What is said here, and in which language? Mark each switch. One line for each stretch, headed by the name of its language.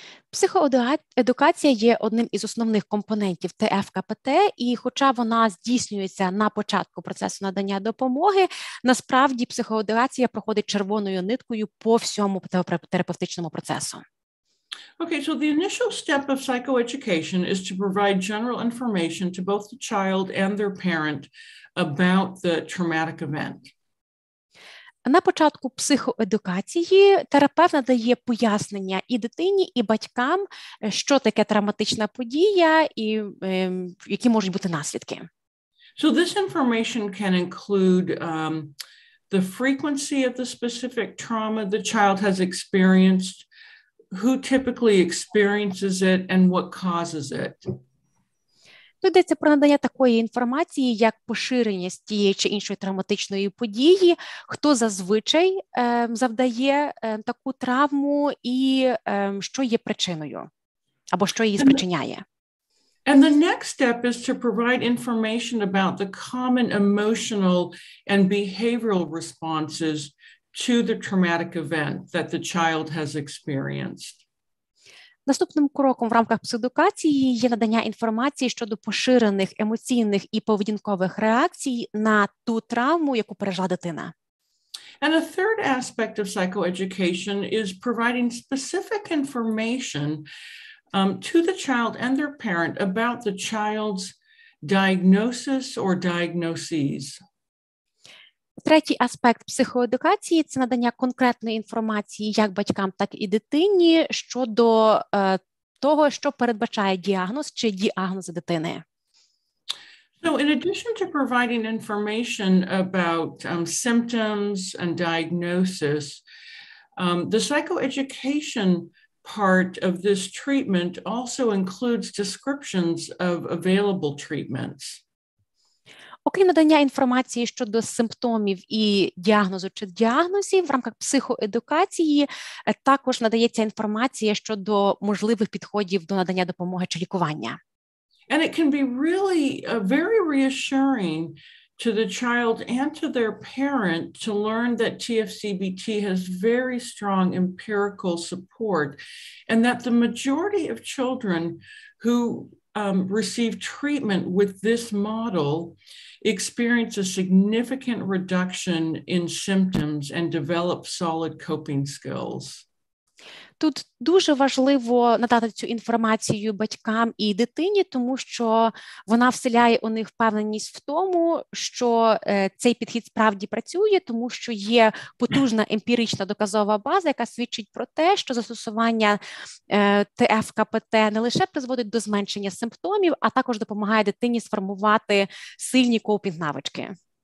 Ukrainian: Психоедукація є одним із основних компонентів ТФКПТ, і хоча вона здійснюється на початку процесу надання допомоги, насправді психоедукація проходить червоною ниткою по всьому терапевтичному процесу.
English: Okay, so the initial step of psychoeducation is to provide general information to both the child and their parent about the traumatic event.
Ukrainian: На початку психоедукації терапевт надає пояснення і дитині, і батькам, що таке травматична подія і які можуть бути наслідки.
English: So this information can include the frequency of the specific trauma the child has experienced, who typically experiences it, and what causes it.
Ukrainian: Тут йдеться про надання такої інформації, як поширеність тієї чи іншої травматичної події, хто зазвичай завдає таку травму і що є причиною, або що її спричиняє.
English: And the next step is to provide information about the common emotional and behavioral responses to the traumatic event that the child has experienced.
Ukrainian: Наступним кроком в рамках психоедукації є надання інформації щодо поширених емоційних і поведінкових реакцій на ту травму, яку пережила дитина.
English: And a third aspect of psychoeducation is providing specific information to the child and their parent about the child's diagnosis or diagnoses.
Ukrainian: Третій аспект психоедукації – це надання конкретної інформації як батькам, так і дитині щодо того, що передбачає діагноз чи діагнози дитини.
English: So in addition to providing information about symptoms and diagnosis, the psychoeducation part of this treatment also includes descriptions of available treatments.
Ukrainian: Окрім надання інформації щодо симптомів і діагнозу чи діагнозів, в рамках психоедукації також надається інформація щодо можливих підходів до надання допомоги чи лікування.
English: And it can be really very reassuring to the child and to their parent to learn that TFCBT has very strong empirical support, and that the majority of children who receive treatment with this model experience a significant reduction in symptoms and develop solid coping skills.
Ukrainian: Тут дуже важливо надати цю інформацію батькам і дитині, тому що вона вселяє у них впевненість в тому, що цей підхід справді працює, тому що є потужна емпірична доказова база, яка свідчить про те, що застосування ТФКПТ не лише призводить до зменшення симптомів, а також допомагає дитині сформувати сильні копінг-навички.